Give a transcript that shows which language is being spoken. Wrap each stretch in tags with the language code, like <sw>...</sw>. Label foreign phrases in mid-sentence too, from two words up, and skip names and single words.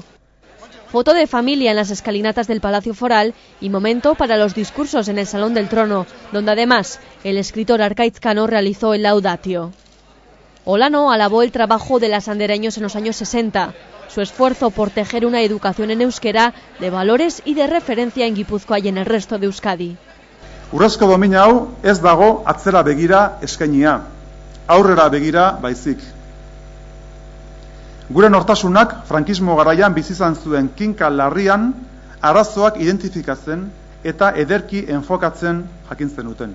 <es>Foto de familia en las escalinatas del Palacio Foral y momento para los discursos en el Salón del Trono, donde además el escritor Arkaitz Cano realizó el laudatio. Olano alabó el trabajo de las andereños en los años 60, su esfuerzo por tejer una educación en euskera de valores y de referencia en Guipúzcoa y en el resto de Euskadi.</es> <eu>Urrezko domina hau ez dago atzera begira eskainia, aurrera begira baizik. Gure nortasunak frankismo garaian bizi izan zuen kinka larrian arazoak identifikatzen eta ederki enfokatzen jakin zenuten.</eu>